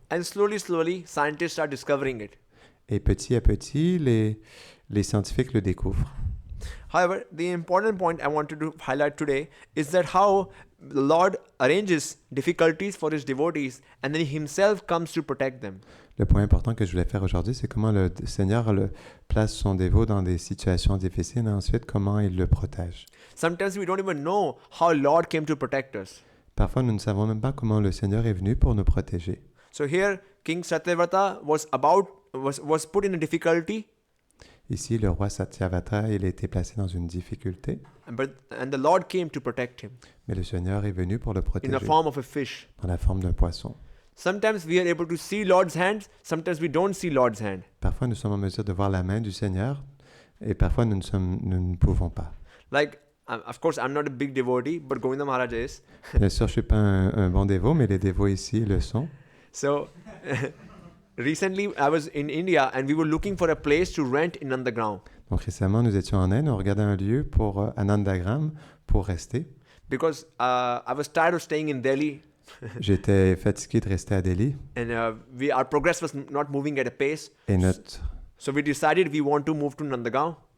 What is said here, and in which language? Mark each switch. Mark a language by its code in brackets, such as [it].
[en] And slowly, scientists are discovering it. [fr] Et petit à petit, les scientifiques le découvrent. [en] However, the important point I wanted to highlight today is that how the Lord arranges difficulties for his devotees and then himself comes to protect them. [fr] Le point important que je voulais faire aujourd'hui, c'est comment le Seigneur place son dévot dans des situations difficiles et ensuite comment il le protège. [en] Sometimes we don't even know how Lord came to protect us. [fr] Parfois, nous ne savons même pas comment le Seigneur est venu pour nous protéger. [en] So here, King Satyavrata was put in a difficulty. [fr] Ici, le roi Satyavata, il a été placé dans une difficulté. [en] And the Lord came to protect him [fr] Mais le Seigneur est venu pour le [en] in [fr] protéger [en] the form of a fish. [fr] dans la forme d'un poisson. [en] Sometimes we are able to see Lord's hands, sometimes we don't see Lord's hand. [fr] Parfois, nous sommes en mesure de voir la main du Seigneur et parfois, nous ne pouvons pas. [en] Like, of course, I'm not a big devotee, but Govinda Maharaj is. [fr] Bien sûr, je ne suis pas un bon dévot, mais les dévots ici le sont. [en] So, recently I was in India and we were looking for a place to rent in Nandagram. [fr] Donc récemment, nous étions en Inde, on regardait un lieu pour à Nandagram pour rester. [en] Because I was tired of staying in Delhi. [fr] J'étais fatigué de rester à Delhi. [en] And our progress was not moving at a pace. [fr] Et [en] So we decided we want to move to Nandagram.